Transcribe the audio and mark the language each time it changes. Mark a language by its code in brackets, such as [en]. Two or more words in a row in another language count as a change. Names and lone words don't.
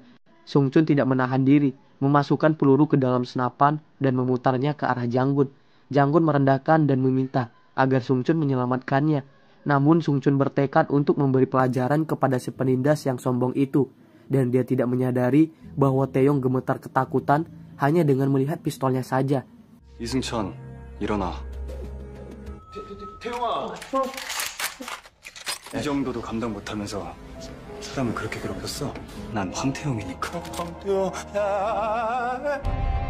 [id] Sung Chun tidak menahan diri, memasukkan peluru ke dalam senapan dan memutarnya ke arah Jang-gun. Jang-gun merendahkan dan meminta agar Sung Chun menyelamatkannya. Namun Sung Chun bertekad untuk memberi pelajaran kepada si penindas yang sombong itu. Dan dia tidak menyadari bahwa Taeyong gemetar ketakutan hanya dengan melihat pistolnya saja. [ko] 이승천, 일어나. 태용아. 이 정도도 감당 못하면서 사람을 그렇게 괴롭혔어? 난 황태용이니까. 황태용.